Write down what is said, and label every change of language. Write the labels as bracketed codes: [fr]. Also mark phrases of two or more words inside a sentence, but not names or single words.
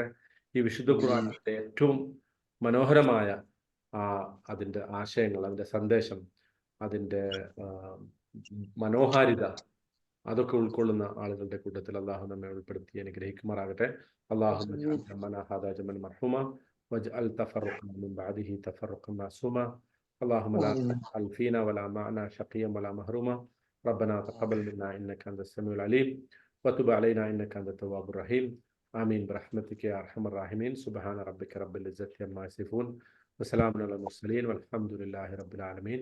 [ml] ഈ വിശുദ്ധ ഖുർആനിന്റെ ഏറ്റവും മനോഹരമായ അതിൻ്റെ ആശയങ്ങൾ, അതിൻ്റെ സന്ദേശം, അതിൻ്റെ മനോഹാരിത, അതൊക്കെ ഉൾക്കൊള്ളുന്ന ആളുകളുടെ കൂട്ടത്തിൽ അള്ളാഹു നമ്മെ ഉൾപ്പെടുത്തി അനുഗ്രഹിക്കുമാറാകട്ടെ. [ar] الله مرحوما واجعل تفرقنا من بعده تفرقا معصوما اللهم لا تجعل فينا ولا معنا شقيا ولا محروما ربنا تقبل منا انك انت السميع العليم وتب علينا انك انت التواب الرحيم آمين برحمتك يا ارحم الراحمين سبحان ربك رب العزة عما يصفون وسلام على المرسلين والحمد لله رب العالمين.